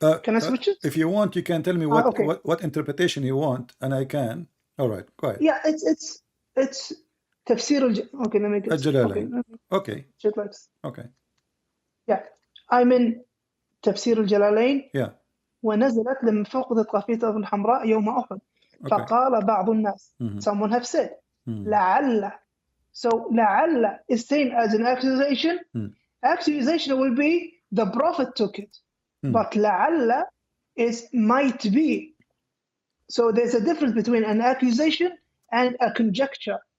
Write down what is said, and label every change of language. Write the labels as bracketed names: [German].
[English] Can I switch it? If you want, you can tell me okay. what interpretation you want, and I can. All right, go ahead. Yeah, it's Tafsir okay, let me get Jalalain. Okay. Shit like this. Okay. Yeah, I'm in تفسير الجلالين. Yeah. [Arabic] ونزلت لما فقدت قافية الحمراء يوم أحد. [English] Okay. [Arabic] فقال بعض الناس. [English] Someone have said. [Arabic] لعل. [English] So لعل is seen as an accusation. Accusation will be the prophet took it. But لعل is might be. So there's a difference between an accusation and a conjecture.